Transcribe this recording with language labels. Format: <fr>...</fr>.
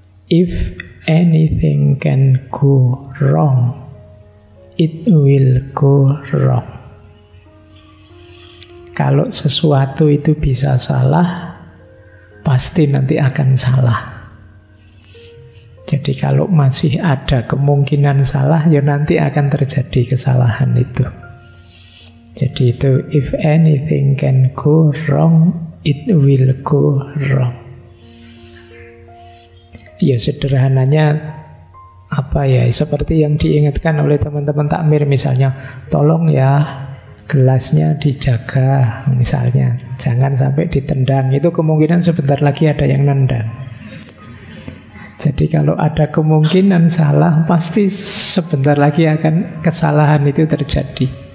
<en>If anything can go wrong, it will go wrong.</en> <id>Kalau sesuatu itu bisa salah, pasti nanti akan salah. Jadi kalau masih ada kemungkinan salah, ya nanti akan terjadi kesalahan itu. Jadi itu,</id> <en>if anything can go wrong,</en> <id>it will go wrong. Ya sederhananya apa ya, seperti yang diingatkan oleh teman-teman takmir misalnya, tolong ya gelasnya dijaga misalnya, jangan sampai ditendang. Itu kemungkinan sebentar lagi ada yang nendang. Jadi kalau ada kemungkinan salah, pasti sebentar lagi akan kesalahan itu terjadi.</id>